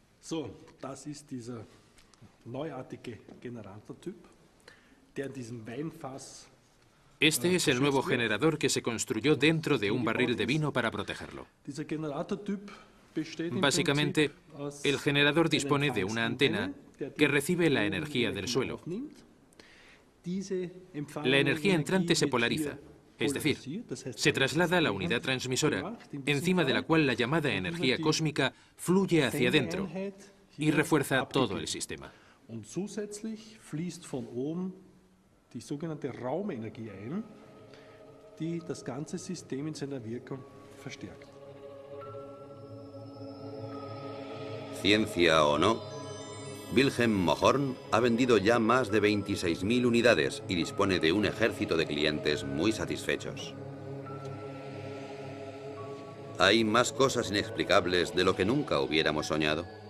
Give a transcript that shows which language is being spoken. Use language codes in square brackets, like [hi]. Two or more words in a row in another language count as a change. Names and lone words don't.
[de] So, das ist dieser neuartige Generatortyp, der in diesem Weinfass. [es] Este es el nuevo generador que se construyó dentro de un barril de vino para protegerlo. [de] Dieser Generatortyp besteht im [es] Básicamente, [de] Prinzip aus [es] el generador [de] einer [es] dispone de una antena [de] Empfangsantenne, der [es] que [de] die [es] recibe la energía del suelo. [de] aufnimmt. Diese [es] La energía entrante se [de] wird [es] polariza, [de] hier [es] es decir, [de] polarisiert, das heißt, [es] se traslada a la unidad transmisora, encima de la cual la llamada energía cósmica fluye hacia adentro y refuerza todo el sistema. [de] Und zusätzlich fließt von oben die sogenannte Raumenergie ein, die das ganze System in seiner Wirkung verstärkt. [es] Ciencia o no, Wilhelm Moorhorn ha vendido ya más de 26.000 unidades y dispone de un ejército de clientes muy satisfechos. Hay más cosas inexplicables de lo que nunca hubiéramos soñado.